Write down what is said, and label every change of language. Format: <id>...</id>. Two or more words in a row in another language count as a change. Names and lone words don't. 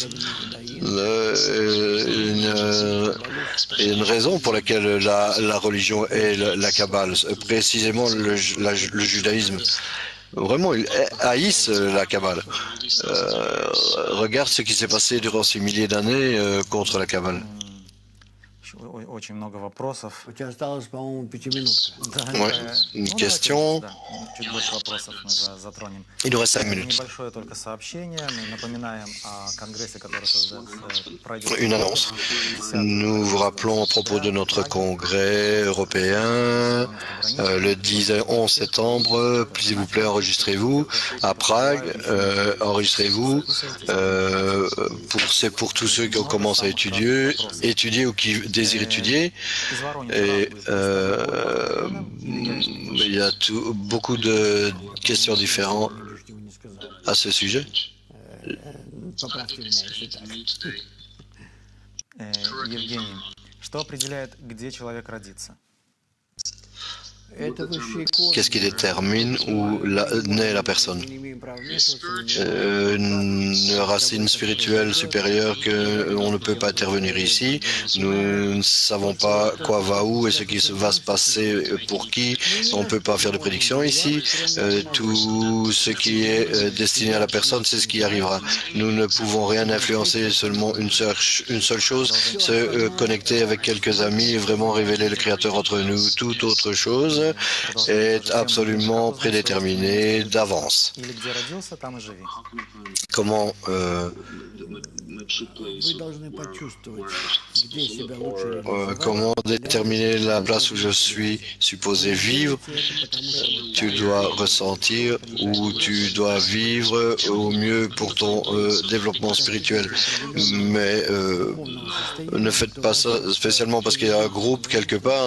<fr>Il y a une raison pour laquelle la religion est la Kabbale, précisément le judaïsme. Vraiment, ils haïssent la Kabbale. Regarde ce qui s'est passé durant ces milliers d'années contre la Kabbale.</fr> <ru>Очень много вопросов. У тебя осталось, по-моему, 5-минутка. Да,</ru> <fr>Ouais. Une</fr> <ru>ну,</ru> <fr>question.</fr> <ru>давайте, да, чуть больше вопросов мы затронем.</ru> <fr>Il nous reste 5 minutes.</fr> <ru>Небольшое только сообщение. Мы напоминаем о конгрессе, который пройдет.</ru> <fr>Une annonce. Nous vous rappelons à propos de notre congrès européen le 10 et 11 septembre. S'il vous plaît, enregistrez-vous à Prague. Enregistrez-vous. C'est pour tous ceux qui commencent à étudier ou qui désirent étudier. Et il y a beaucoup de questions différentes à ce sujet.</fr> <ru>Поправьте меня, если так. Евгений, что определяет, где человек родится? Это высшие корни.</ru> <fr>Qu'est-ce qui détermine où naît la personne?</fr> <ru>Мы не имеем права вмешиваться.</ru> <fr>Une racine spirituelle supérieure qu'on ne peut pas intervenir ici. Nous ne savons pas quoi va où et ce qui va se passer pour qui. On ne peut pas faire de prédiction ici. Tout ce qui est destiné à la personne, c'est ce qui arrivera. Nous ne pouvons rien influencer, seulement une seule chose, se connecter avec quelques amis et vraiment révéler le Créateur entre nous. Toute autre chose est absolument prédéterminée d'avance.</fr> <ru>Или где родился, там и живи.</ru> <fr>Comment</fr> <ru>Вы должны почувствовать, где себя лучше реализовать.</ru> <fr>comment déterminer la place où je suis supposé vivre? Tu dois ressentir où tu dois vivre au mieux pour ton développement spirituel. Mais ne faites pas ça spécialement parce qu'il y a un groupe quelque part.</fr>